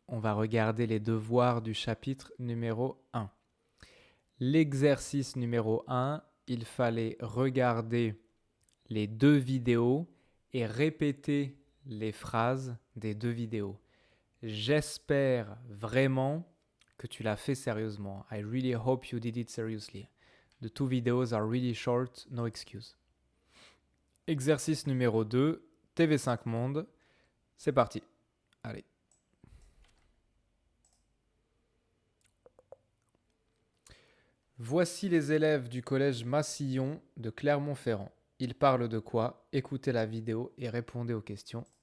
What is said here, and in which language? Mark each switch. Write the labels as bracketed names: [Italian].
[French] On va regarder les devoirs du chapitre numéro 1. L'exercice numéro 1, il fallait regarder les deux vidéos et répéter les phrases des deux vidéos. J'espère vraiment que tu l'as fait sérieusement. [English] I really hope you did it seriously. The two videos are really short, no excuse. [French] Exercice numéro 2, TV5 Monde. C'est parti. Allez. Voici les élèves du collège Massillon de Clermont-Ferrand. Ils parlent de quoi? Écoutez la vidéo et répondez aux questions.